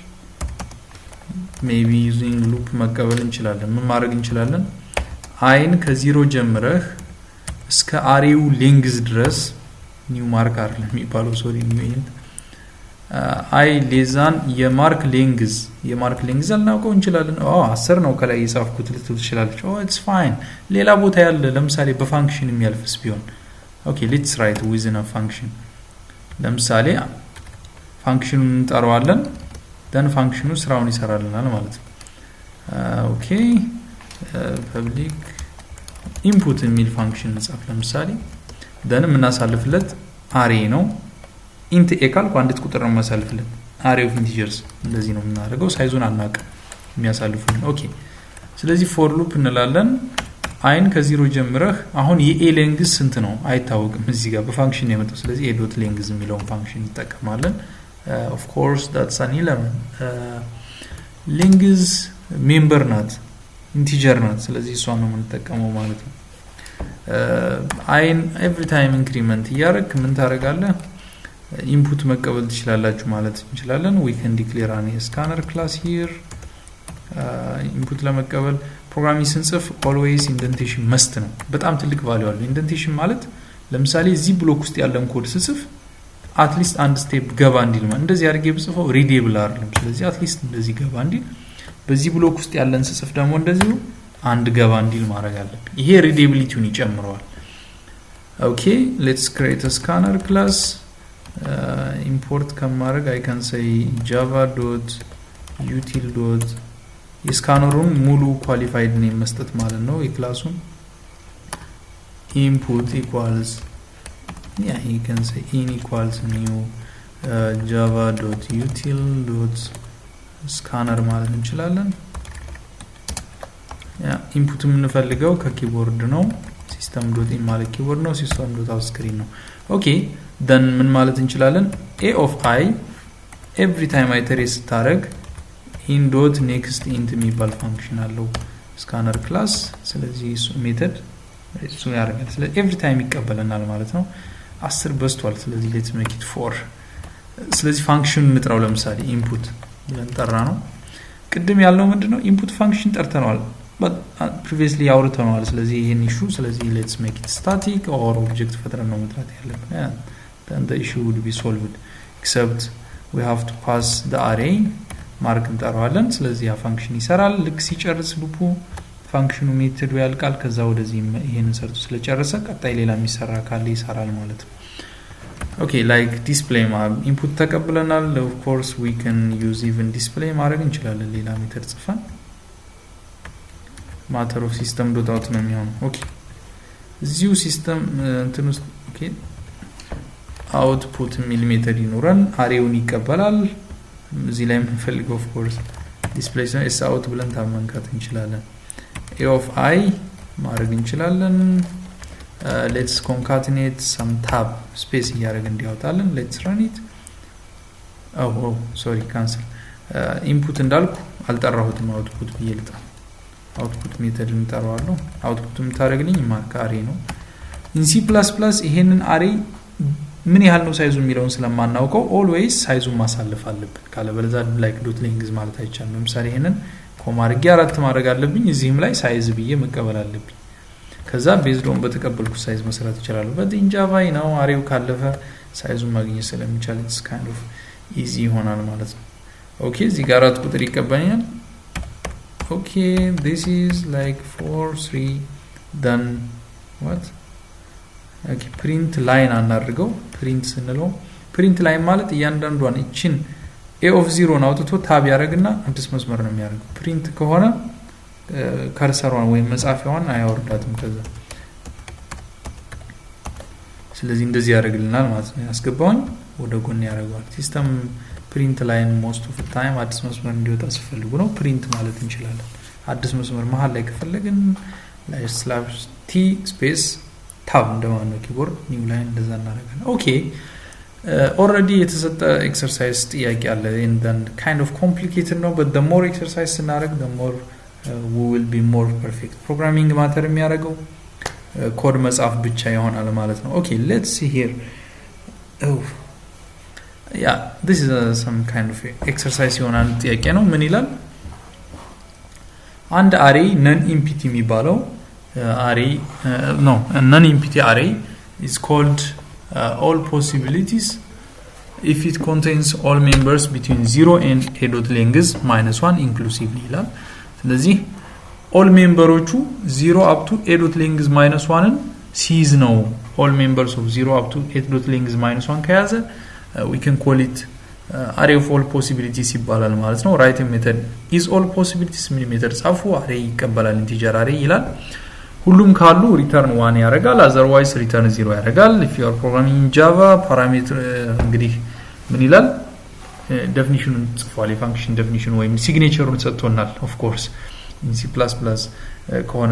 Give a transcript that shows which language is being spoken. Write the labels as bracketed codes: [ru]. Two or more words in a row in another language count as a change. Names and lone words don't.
[en] maybe using loop [am] መቀበል እንችላለን ምን ማድረግ እንችላለን አይን ከ0 ጀምረህ እስከ አሬው ሌንግዝ ድረስ [en] new mark [am] አይደለም የሚባለው [en] sorry new [am] አይ ሌዛን የማርክ ሌንግዝ አልናውቀው እንችላለን 10 ነው ከላይ የጻፍኩት ልትል ትችላለች [en] it's fine [am] ሌላ ቦታ ያለ ለምሳሌ በፋንክሽን የሚያልፍስ ቢሆን [en] okay let's write within a function [am] ለምሳሌ ፋንክሽኑን እንጠራዋለን then ፋንክሽኑ ስራውን ይሰራልናል ማለት ነው [en] okay public input [am] የሚል ፋንክሽን እንጻፍ ለምሳሌ then እናሳልፍለት array ነው [en] int a [am] ካልኩ አንዲት ቁጥር ነው ማሳልፍለት [en] array of integers [am] እንደዚህ ነው የምናደርገው ሳይዙን አናውቅም የሚያሳልፉን okay ስለዚህ [en] for loop [am] እንላለን አይን ከ0 ጀምረህ አሁን የa length ስንት ነው አይታወቅም እዚህ ጋር በፋንክሽን ነው የመጣው ስለዚህ [en] a dot length [am] የሚለውን ፋንክሽን እንጠቀማለን [en] of course that's an element length member not integer not [am] ስለዚህ እሷን ነው የምንጠቀመው ማለት ነው አይን [en] every time increment [am] ያረክ ምን ታረጋለህ ኢንፑት መቀበል ትችላላችሁ ማለት እንችላለን [en] we can declare a scanner class here [am] ኢንፑት ለመቀበል ፕሮግራሚንግ ስንጽፍ [en] always indentation must [am] ነው በጣም ትልቅ ቫልዩ አለው indentation ማለት ለምሳሌ እዚህ ብሎክ ውስጥ ያለን ኮድ ስጽፍ [en] at least [am] አንድ ስቴፕ ገባ እንዲል ማለት እንደዚህ አድርጌ ብጽፈው ሪዴብል አይደለም ስለዚህ [en] at least [am] እንደዚህ ገባ እንዲል በዚህ ብሎክ ውስጥ ያለን ስጽፍ ደግሞ እንደዚህ አንድ ገባ እንዲል ማድረግ አለብን ይሄ ሪዴቢሊቲውን ይጨምረዋል [en] okay let's create a scanner class [am] import ከማድረግ [en] I can say java.util. [am] የስካነሩን ሙሉ [en] qualified name [am] መስጠት ማለት ነው የክላሱን [en] input equals yeah you can say in equals new java.util.scanner [am] ማለት እንችላለን ያ ኢንፑት የምንፈልገው ከኪቦርድ ነው system.in ማለት ኪቦርድ ነው [en] system.out screen [am] ነው [en] okay then [am] ምን ማለት እንችላለን [en] a of I every time iterate [am] ስታረግ [en] in dot next int [am] የሚባል ፋንክሽን አለው [en] scanner class [am] ስለዚህ እሱ ሜተድ እሱ ያደርጋል ስለዚህ [en] every time [am] ይቀበለናል ማለት ነው 10 በስቷል ስለዚህ let's [en] make it 4 [am] ስለዚህ ፋንክሽን እንጥራው ለምሳሌ input ብለን ጠራ ነው ቅድም ያለው ምንድነው input ፋንክሽን ጠርተናል [en] but previously [am] አውርተናል ስለዚህ ይሄን issue ስለዚህ [en] let's make it static or object [am] ፈጥረን ነው መጥራት ያለብን [en] then the issue would be solved except we have to pass the array [am] ማርክ እንጠራዋለን ስለዚህ ያ ፋንክሽን ይሰራል ልክ ሲጨርስ ሉፑ ፋንክሽኑ ሜተዱ ያልቃል ከዛ ወደዚህ ይሄንን ሰርቶ ስለጨረሰ ቀጣይ ሌላ የሚሰራ ካለ ይሰራል ማለት ነው [en] okay like display input [am] ተቀብለናል [en] of course we can use even display [am] ማድረግ እንችላለን ሌላ ሜተድ ጽፈን [en] matter of system.out [am] ነው የሚሆነው okay እዚሁ ሲስተም እንትን ውስጥ [en] okay output [am] የሚል ሜተድ ይኖረን አሬውን ይቀበላል እዚህ ላይ የምንፈልገው [en] of course display is out [am] ብለን ታመንካት እንችላለን [en] a of I [am] ማድረግ እንችላለን [en] let's concatenate some tab space [am] እያደረግ እንዲያወጣለን [en] let's run it oh sorry cancel input [am] እንዳልኩ አልጠራሁትም output ብዬልጣ [en] output method [am] እንጠራዋለሁ output የምታደርግልኝ [en] mark array [am] ነው [en] in C++ [am] ይሄንን አሬ ምን ያህል ነው ሳይዙ የሚለውን ስለማናውቀው always ሳይዙን ማሳለፍ አለብን ካለበለዛ [en] like dot length [am] ማለት አይቻልም ለምሳሌ ይሄንን ኮማ አድርጌ 4 ማድረግ አለብኝ እዚህም ላይ ሳይዝ ብዬ መቀበል አለብኝ ከዛ [en] based on [am] በተቀበልኩት ሳይዝ መስራት ይችላል [en] but in java [am] ነው አሬው ካለፈ ሳይዙን ማግኘት ስለሚቻል [en] it's kind of easy [am] ይሆናል ማለት ነው okay እዚህ ጋር 4 ቁጥር ይቀበኛል [en] okay this is like 4 3 then what okay print line [am] አናድርገው print ስንለው [en] print line [am] ማለት እያንዳንዷን እቺን [en] a of 0 [am] ነው አውጥቶ ታብ ያደርግና አዲስ መስመር ነው የሚያደርገው print ከሆነ ከርሰሯን ወይ መጻፊያዋን አያወርዳትም ከዛ ስለዚህ እንደዚህ ያደርግልናል ማለት ነው ያስገባውን ወደ ጎን ያደርጋል ሲስተም [en] print line most of the time [am] አዲስ መስመር እንዲወጣ ሲፈልጉ ነው print ማለት እንችላለን አዲስ መስመር መሃል ላይ ከፈለግን [en] /t space tab [am] እንደማነው [en] keyboard new line [am] እንደዛ እናደርጋለን [en] okay already [am] የተሰጠ exercise ጥያቄ አለ [en] and then kind of complicated [am] ነው [en] but the more exercise [am] ስናደርግ [en] the more we will be more perfect programming matter [am] የሚያደርገው ኮድ መጻፍ ብቻ ይሆናል ማለት ነው ኦኬ [en] let's see here oh yeah this is some kind of exercise [am] ይሆናል ጥያቄ ነው ምን ይላል [en] አንድ array non empty የሚባለው array no non empty array is called all possibilities if it contains all members between 0 and a dot length -1 inclusively [am] ይላል ስለዚህ [en] all memberoቹ 0 up to a dot length -1 [am] ን ሲይዝ ነው [en] all members of 0 up to a dot length -1 ከያዘ we can call it array of all possibilities ይባላል [am] ማለት ነው [en] write method is all possibilities [am] ምን ሜተድ ጻፉ array ይቀበላል [en] integer array [am] ይላል ሁሉም ካሉ [en] return 1 [am] ያደርጋል [en] otherwise return 0 [am] ያደርጋል [en] if you are programming in java parameter [am] እንግዲህ ምን ይላል definition ጽፏል የfunction definition ወይም signature-ን ሰጥቶናል [en] of course in C++ [am] ከሆነ